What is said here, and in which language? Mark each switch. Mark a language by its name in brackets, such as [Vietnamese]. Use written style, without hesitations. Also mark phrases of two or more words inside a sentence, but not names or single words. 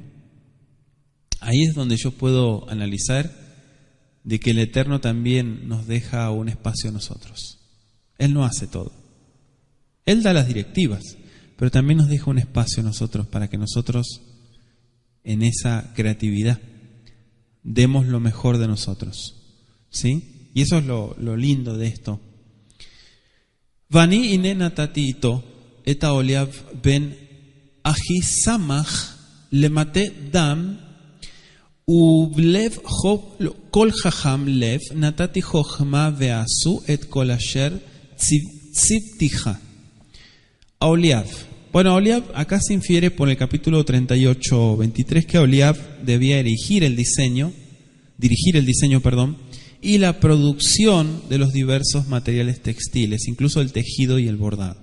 [Spanish] Ahí es donde yo puedo analizar de que el Eterno también nos deja un espacio a nosotros. Él no hace todo. Él da las directivas, pero también nos deja un espacio a nosotros para que nosotros en esa creatividad demos lo mejor de nosotros, ¿sí? Y eso es lo lindo de esto. [Hebrew] ואני הנה נתתי אתו את אהליאב בן אחיסמך למטה דן ובלב כל חכם לב נתתי חכמה ועשו את כל אשר צויתך. [Spanish] Aholiab. Bueno, Aholiab acá se infiere por el capítulo 38-23 que Aholiab debía dirigir el diseño, y la producción de los diversos materiales textiles, incluso el tejido y el bordado.